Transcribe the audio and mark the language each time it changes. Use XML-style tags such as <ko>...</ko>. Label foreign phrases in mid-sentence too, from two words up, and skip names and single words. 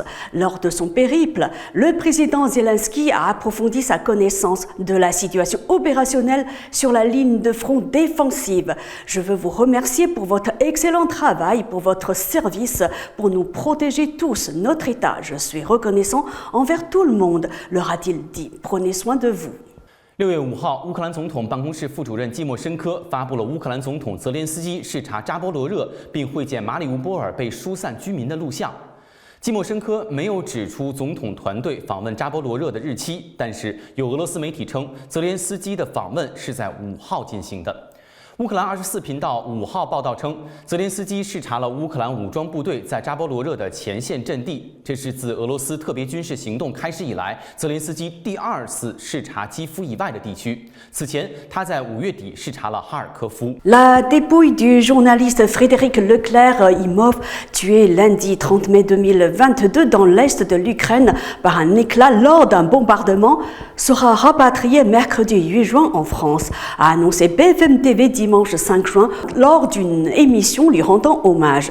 <fr>Lors de son périple, le président Zelensky a approfondi sa connaissance de la situation opérationnelle sur la ligne de front défensive. Je veux vous remercier pour votre excellent travail, pour votre service, pour nous protéger tous, notre État. Je suis reconnaissant envers tout le monde, leur a-t-il dit. Prenez soin de vous.</fr> <zh>6 月5号，乌克兰总统办公室副主任季莫申科发布了乌克兰总统泽连斯基视察扎波罗热并会见马里乌波尔被疏散居民的录像。季莫申科没有指出总统团队访问扎波罗热的日期，但是有俄罗斯媒体称，泽连斯基的访问是在5号进行的。乌克兰24频道5号报道称，泽连斯基视察了乌克兰武装部队在扎波罗热的前线阵地，这是自俄罗斯特别军事行动开始以来，泽连斯基第2次视察基辅以外的地区。此前，他在5月底视察了哈尔科夫。</zh> <fr>La dépouille du journaliste Frédéric Leclerc-Imov, tué lundi 30 mai 2022 dans l'est de l'Ukraine par un éclat lors d'un bombardement, sera rapatriée mercredi 8 juin en France, a annoncé BFM TV dimanche 5 juin lors d'une émission lui rendant hommage.</fr>